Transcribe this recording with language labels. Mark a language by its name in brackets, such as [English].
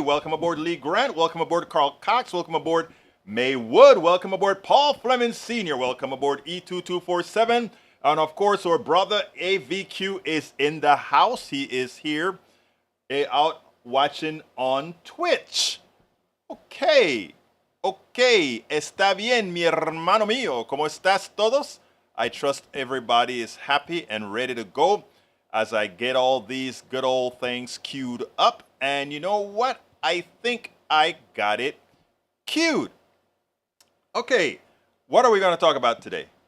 [English] Welcome aboard Lee Grant. Welcome aboard Carl Cox. Welcome aboard May Wood. Welcome aboard Paul Fleming Sr. Welcome aboard E2247. And of course, our brother AVQ is in the house. He is here out watching on Twitch. [Spanish] Okay, está bien, mi hermano mío. ¿Cómo estás todos? [English] I trust everybody is happy and ready to go as I get all these good old things queued up. And you know what? I think I got it queued. Okay, what are we going to talk about today?